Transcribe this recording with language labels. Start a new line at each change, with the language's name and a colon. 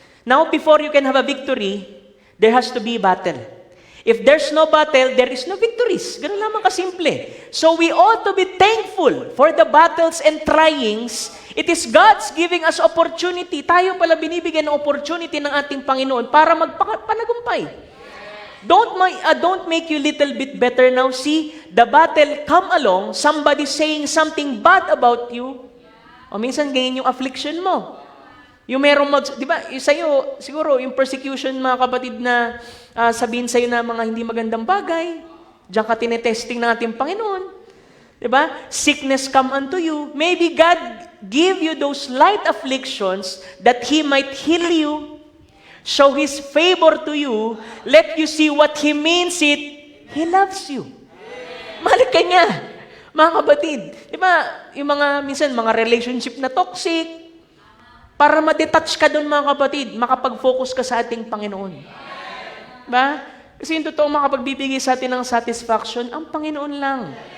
English: Now, before you can have a victory, there has to be battle. If there's no battle, there is no victories.
Filipino: Ganun lamang kasimple.
English: So we ought to be thankful for the battles and tryings. It is God's giving us opportunity.
Filipino: Tayo pala binibigyan ng opportunity ng ating Panginoon para magpanagumpay.
English: Don't make you little bit better now. See, the battle come along, somebody saying something bad about you.
Filipino: O minsan ganyan yung affliction mo. Yung merong di ba, sa'yo, siguro, yung persecution, mga kapatid, na sabihin sa'yo na mga hindi magandang bagay, diyan ka tinetesting ng ating Panginoon. Di ba?
English: Sickness come unto you. Maybe God give you those light afflictions that He might heal you, show His favor to you, let you see what He means it, He loves you.
Filipino: Mahal ka niya, mga kapatid. Di ba, yung mga, minsan, mga relationship na toxic, para ma-detach ka doon, mga kapatid, makapag-focus ka sa ating Panginoon. Ba? Kasi yung totoo makapagbibigay sa atin ng satisfaction, ang Panginoon lang.